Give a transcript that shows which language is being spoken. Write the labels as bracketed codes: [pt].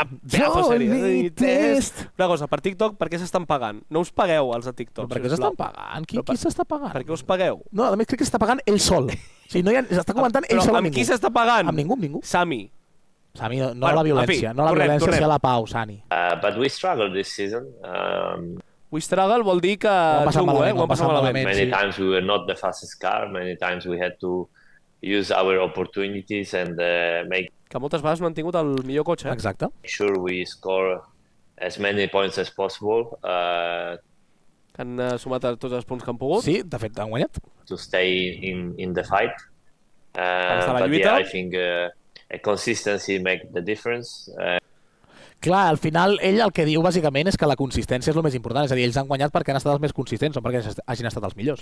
[en] Johnny Test. [ca] Una cosa, per TikTok, per què s'estan pagant? No us pagueu els de TikTok. Per què s'estan pagant? Qui s'està pagant? Per què us pagueu? No, a més crec que s'està pagant ell sol. S'està comentant ell sol amb ningú. Amb qui s'està pagant? Amb ningú. Sami, no a la violència. No a la violència, sinó a la pau, Sani. [en] But we struggled this season. We struggle [ca] vol dir que ho hem passat malament. [en] Many times we were not the fastest car. Many times we had to use our opportunities and make... [ca] Que moltes vegades no han tingut el millor cotxe. Exacte. [en] Sure we score as many points as possible. [ca] Que han sumat tots els punts que han pogut. Sí, de fet han guanyat. [en] To stay in the fight. But yeah, I think consistency make the difference. [ca] Clar, al final ell el que diu bàsicament és que la consistència és el més important, és a dir, ells han guanyat perquè han estat els més consistents, no perquè hagin estat els millors.